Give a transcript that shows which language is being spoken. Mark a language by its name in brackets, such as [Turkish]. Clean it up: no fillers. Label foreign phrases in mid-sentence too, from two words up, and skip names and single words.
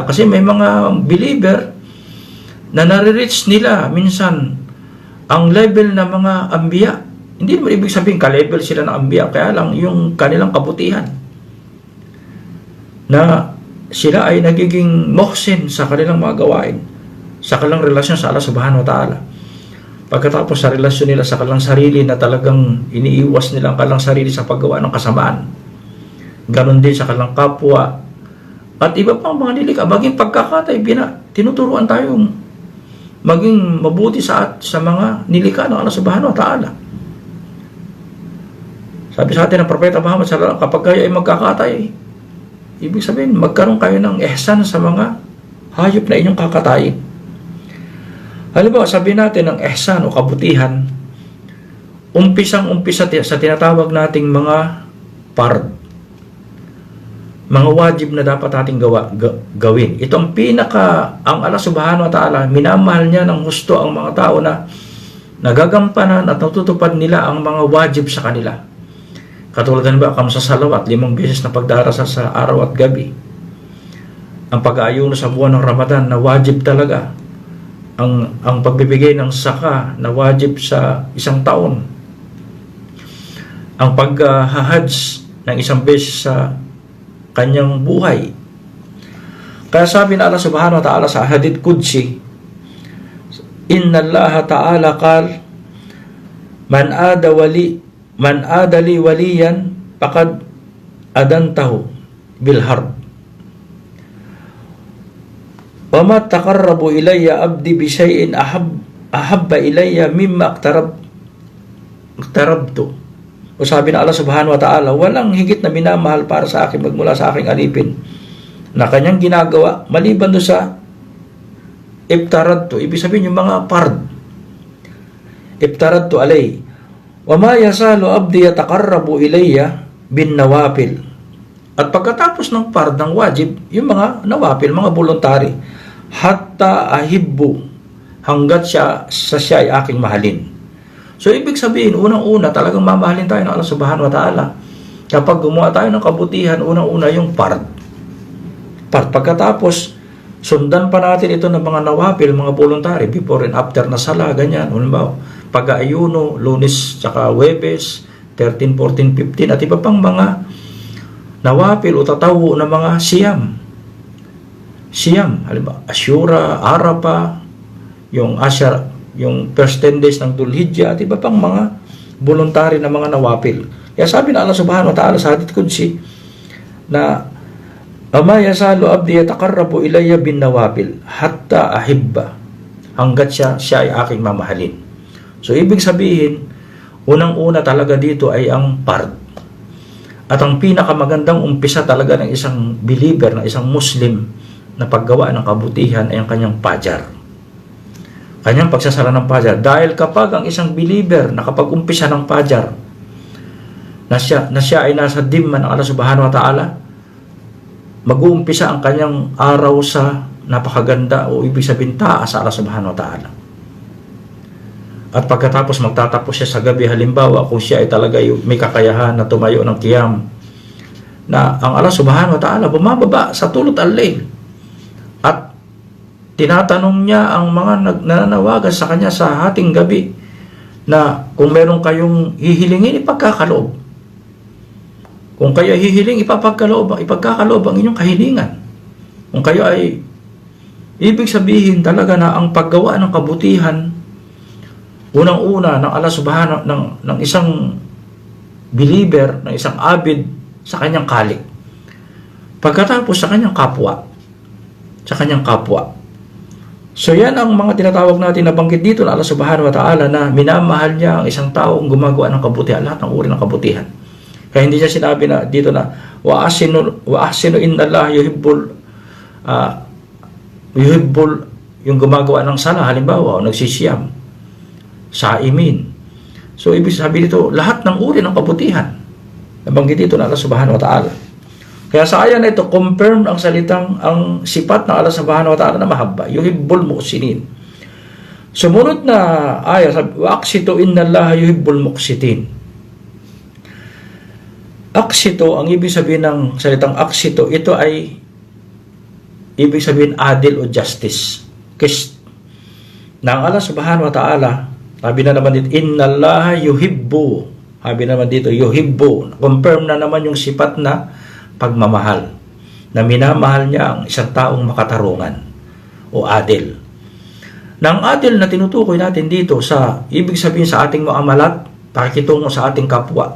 [Filipino] Kasi may mga believer na nare-reach nila minsan ang level ng mga ambiya. Hindi naman ibig sabihin ka-level sila ng ambiya, kaya lang yung kanilang kabutihan na sila ay nagiging muhsin sa kanilang mga gawain, sa kanilang relasyon sa [Arabic] الله سبحانه وتعالى. [Filipino] Pagkatapos sa relasyon nila sa kanilang sarili na talagang iniiwas nila ang kanilang sarili sa paggawa ng kasamaan, ganon din sa kanilang kapwa at iba pang mga nilikha. Maging pagkakatay, tinuturuan tayong maging mabuti sa mga nilikha ng [Arabic] الله سبحانه وتعالى. [Filipino] Sabi sa atin ng Propeta Muhammad [Arabic] صلى الله عليه وسلم, [Filipino] kapag kayo ay magkakatay, ibig sabihin magkaroon kayo ng ihsan sa mga hayop na inyong kakatayin. Halimbawa, sabihin natin ng ihsan o kabutihan, umpisang-umpisa sa tinatawag nating mga fard, mga wajib na dapat nating gawin. Ito ang ang [Arabic] الله سبحانه وتعالى, [Filipino] minamahal niya ng husto ang mga tao na nagagampanan at natutupad nila ang mga wajib sa kanila. Katulad ba, [Arabic] خمس صلوات, [Filipino] 5 beses na pagdarasal sa araw at gabi. Ang pag-aayuno sa buwan ng Ramadan na wajib talaga. Ang pagbibigay ng saka na wajib sa isang taon. Ang pag-hajj ng 1 beses sa kanyang buhay. Kaya sabi na [Arabic] الله سبحانه وتعالى sa حديث قدسي إن الله تعالى قال من عادى لي وليا فقد آذنته بالحرب. وما تقرب إلي عبدي بشيء أحب إلي مما افترضت. [Filipino] O sabi na [Arabic] الله سبحانه وتعالى, [Filipino] walang higit na minamahal para sa akin magmula sa aking alipin na kanyang ginagawa maliban do sa Ibtaradtu, ibig sabihin yung mga fard. [Arabic] افترضت عليه. وما يزال عبدي يتقرب إلي بالنوافل. [Filipino] At pagkatapos ng fard, ng wajib, yung mga nawafil, mga voluntary, [Arabic] حتى أحبه, [Filipino] hanggat siya ay aking mahalin. So, ibig sabihin, unang-una, talagang mamahalin tayo ng [Arabic] الله سبحانه وتعالى. [Filipino] Kapag gumawa tayo ng kabutihan, unang-una yung fard. Pagkatapos, sundan pa natin ito ng mga nawafil, mga voluntary, [English] before and after [Filipino] na sala, ganyan. Halimbawa, pag-aayuno, Lunes, tsaka Huwebes, 13, 14, 15, at iba pang mga nawafil o tatawo na mga siyam, halimbawa, Asyura, Arapa, yung [English] first 10 days [Filipino] ng Dhul-Hijjah, at iba pang mga voluntary na mga nawafil. Kaya sabi na [Arabic] الله سبحانه وتعالى sa حديث قدسي na وما يزال عبدي يتقرب إلي بالنوافل حتى أحبه, [Filipino] hanggat siya ay aking mamahalin. So ibig sabihin, unang-una talaga dito ay ang fard. At ang pinakamagandang umpisa talaga ng isang believer, ng isang Muslim na paggawa ng kabutihan ay ang kanyang fajar. Kanyang pagsasala ng fajar. Dahil kapag ang isang believer nakapag-umpisa ng fajar, na siya ay nasa dimman ng [Arabic] الله سبحانه وتعالى, [Filipino] mag-uumpisa ang kanyang araw sa napakaganda o ibig sabihin taas sa [Arabic] الله سبحانه وتعالى. [Filipino] At pagkatapos magtatapos siya sa gabi, halimbawa kung siya ay talaga may kakayahan na tumayo ng qiyam, na ang [Arabic] الله سبحانه وتعالى [Filipino] bumababa sa [Arabic] ثلث الليل [Filipino] at tinatanong niya ang mga nananawagan sa kanya sa hating gabi na kung meron kayong hihilingin, ipagkakaloob. Kung kayo hihiling, ipagkakaloob ang inyong kahilingan. Kung kayo ay, ibig sabihin talaga na ang paggawa ng kabutihan, unang-una ng [Arabic] الله سبحانه [Filipino] ng isang believer, ng isang abid sa kanyang kalik. Pagkatapos sa kanyang kapwa. So yan ang mga tinatawag natin na banggit dito na [Arabic] الله سبحانه وتعالى [Filipino] na minamahal niya ang isang taong gumagawa ng kabutihan, lahat ng uri ng kabutihan. Kaya hindi niya sinabi na dito na [Arabic] وأحسنوا إن الله يحب [Filipino] yung gumagawa ng sala, halimbawa o nagsisiyam, saimin. So ibig sabihin dito lahat ng uri ng kabutihan nabanggit dito na [Arabic] الله سبحانه وتعالى. [Filipino] Kaya sa aya na ito confirm ang salitang ang sifat ng [Arabic] الله سبحانه وتعالى [Filipino] na mahabba, [Arabic] يحب المحسنين. [Filipino] Sumunod na aya sabi [Arabic] وأقسطوا إن الله يحب المقسطين. [Filipino] Aksito, ang ibig sabihin ng salitang aksito, ito ay ibig sabihin adil o justice. Na ang [Arabic] الله سبحانه وتعالى, [Filipino] sabi na naman dito, [Arabic] إن الله يحب. [Filipino] Sabi naman dito, yuhibbu. Confirm na naman yung sifat na pagmamahal. Na minamahal niya ang isang taong makatarungan o adil. Na ang adil na tinutukoy natin dito sa, ibig sabihin sa ating muamalat, pakikitungo sa ating kapwa.